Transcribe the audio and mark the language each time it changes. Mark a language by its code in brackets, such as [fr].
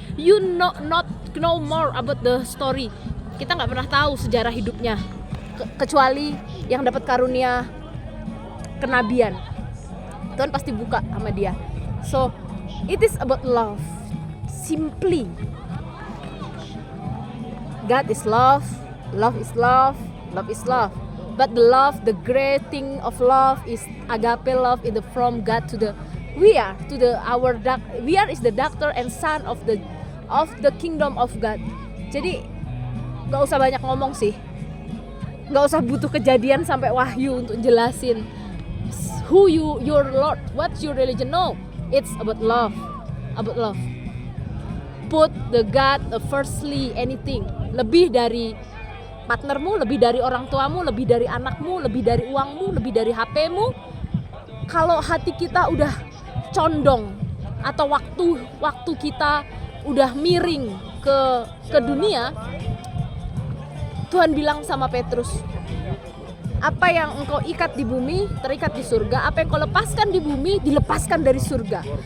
[en] You not know more about the story. [id] Kita nggak pernah tahu sejarah hidupnya, kecuali yang dapat karunia kenabian. Tuhan pasti buka sama dia. [en] So it is about love. Simply, God is love, love is love, love is love. But the great thing of love is agape love, is from God to the we are is the doctor and son of the kingdom of God. [id] Jadi nggak usah banyak ngomong sih, nggak usah butuh kejadian sampai wahyu untuk jelasin [en] who your Lord, what's your religion. No, it's about love, Put the God firstly, anything. [id] Lebih dari partnermu, lebih dari orang tuamu, lebih dari anakmu, lebih dari uangmu, lebih dari HP-mu. Kalau hati kita udah condong atau waktu kita udah miring ke dunia, Tuhan bilang sama Petrus, apa yang engkau ikat di bumi terikat di surga, apa yang engkau lepaskan di bumi dilepaskan dari surga.